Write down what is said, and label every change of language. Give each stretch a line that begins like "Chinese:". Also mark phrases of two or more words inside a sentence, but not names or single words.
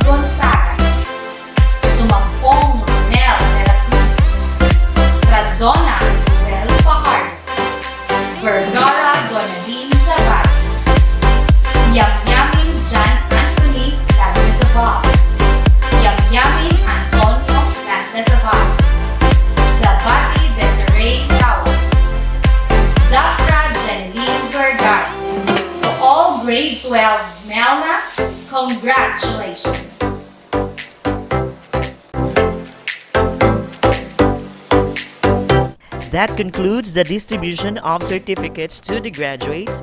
English: Gonzaga, Sumampong Ronel de la Cruz, Trazona Noel Fajardo, Vergara Donadine Zabati, Yamyamin John Anthony Landazabal, Yamyamin Antonio Landazabal, Zabati Desiree Tawas, Zafra Janine Vergara. To all grade 12 Melna, congratulations! That concludes the distribution of certificates to the graduates.